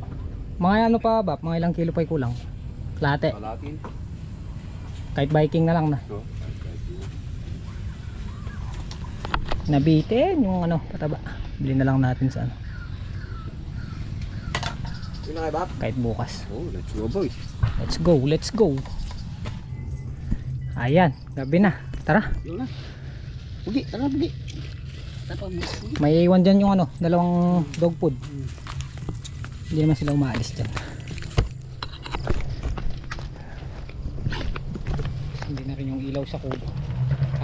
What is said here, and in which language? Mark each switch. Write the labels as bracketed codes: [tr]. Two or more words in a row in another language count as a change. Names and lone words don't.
[tl] Mga ano pa ba? Mga ilang kilo pa kulang? Late. Kahit biking na lang na. Nabitin yung ano pataba. Bili na lang natin sa ano. Kahit bukas. [en] Oh, let's go boy. Let's go, let's go. [tl] Ayan, gabi na. Tara. Yun na. Bugi, tara bugi. May iwan dyan yung ano, dalawang dog food. Hindi naman sila umaalis dyan. Hindi na rin yung ilaw sa kubo.